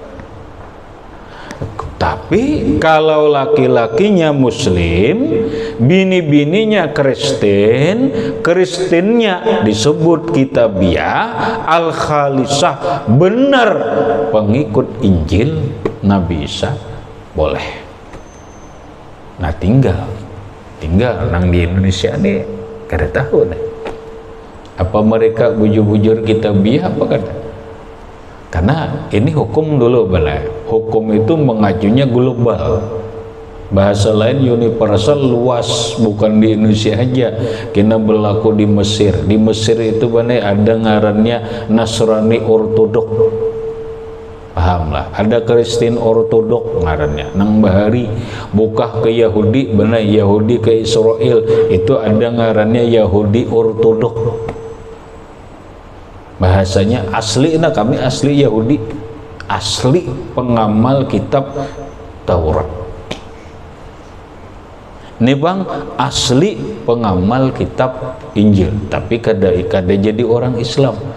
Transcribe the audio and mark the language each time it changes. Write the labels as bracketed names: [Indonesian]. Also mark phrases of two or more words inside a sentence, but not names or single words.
[Indonesian] Tapi kalau laki-lakinya muslim, bini-bininya Kristen, Kristennya disebut kitabiyah, al-khalisah, benar pengikut Injil Nabi Isa, boleh. [Banjar] Nah tinggal nang di Indonesia nih kada tahu nih, apa mereka bujur-bujur kitabiyah apa kada. [Indonesian] Karena ini hukum dulu benar. Hukum itu mengajunya global. Bahasa lain universal, luas, bukan di Indonesia aja. Kena berlaku di Mesir. Di Mesir itu benar ada ngarannya Nasrani Ortodok. Pahamlah. Ada Kristen Ortodok ngarannya. [Banjar] Nang bahari bukah ke Yahudi, benar Yahudi ke Israel itu ada ngarannya Yahudi Ortodok. [Indonesian] Bahasanya asli, nah kami asli Yahudi, asli pengamal kitab Taurat. Ini bang asli pengamal kitab Injil, tapi kada jadi orang Islam.